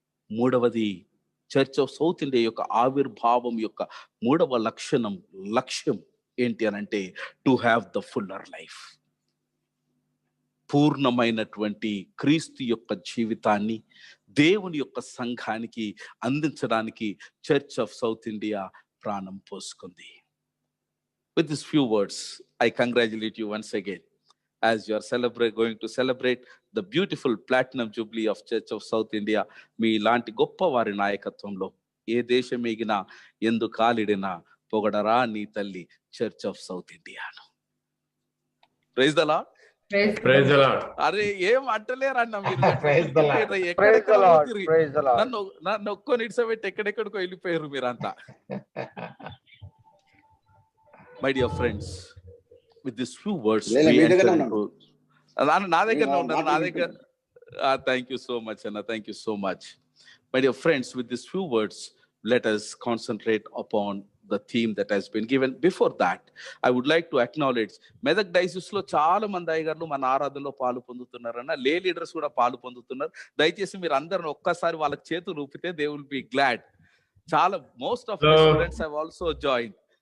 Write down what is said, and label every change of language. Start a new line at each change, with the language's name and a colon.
Telugu: మూడవది, church of south India యొక్క ఆవిర్భావం యొక్క మూడవ లక్ష్యం ఏంటి అనంటే
English: To have the fuller life.
Telugu: పూర్ణమైనటువంటి క్రీస్తు యొక్క జీవితాన్ని దేవుని యొక్క సంఘానికి అందించడానికి చర్చ్ ఆఫ్ సౌత్ ఇండియా ప్రాణం పోసుకుంది.
English: With these few words, I congratulate you once again as you are going to celebrate the beautiful platinum jubilee of Church of South India.
Telugu: మీ లాంటి గొప్ప వారి నాయకత్వంలో ఏ దేశం ఎగినా ఎందు కాలిడినా పొగడరా నీ తల్లి చర్చ్ ఆఫ్ సౌత్ ఇండియాను.
English: Praise the Lord. Praise the Lord.
Telugu: అరే ఏం అంటలేరన్న మీరు.
English: Praise the Lord. Praise the Lord. Praise the Lord.
Telugu: నన్ను ఒక్కో నిడిసబెట్టి ఎక్కడెక్కడికో వెళ్ళిపోయారు మీరంతా.
English: My dear friends, with these few words, we enter into...
Telugu: నా దగ్గర ఉన్నారు.
English: Thank you so much, Anna. Thank you so much. My dear friends, with these few words, let us concentrate upon the theme that has been given. Before that, I would like to acknowledge
Telugu: Medak diocese లో చాలా మంది అయ్యగారులు మన ఆరాధనలో పాలు పొందుతున్నారన్న, లే leaders కూడా పాలు పొందుతున్నారు. దయచేసి మీరు అందరూ ఒక్కసారి వాళ్ళకి చేతులు ఊపితే
English: they will be glad. చాలా most of the students have also joined.